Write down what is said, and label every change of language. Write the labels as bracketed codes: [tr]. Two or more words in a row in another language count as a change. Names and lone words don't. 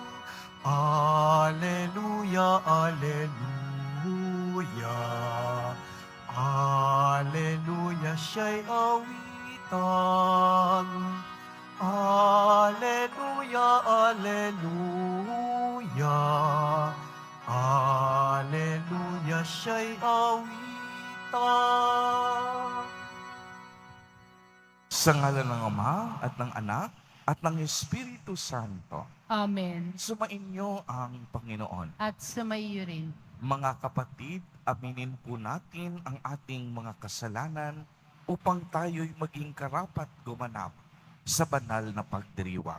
[tl] Alleluia, alleluia. Alleluia, siya'y awitan. Alleluia, alleluia. Alleluia, siya'y awitan. Sa ngalan ng Ama at ng Anak at ng Espiritu Santo, Amen. sumainyo ang Panginoon. At sumaiyo rin. Mga kapatid, aminin po natin ang ating mga kasalanan upang tayo'y maging karapat gumanap sa banal na pagdiriwang.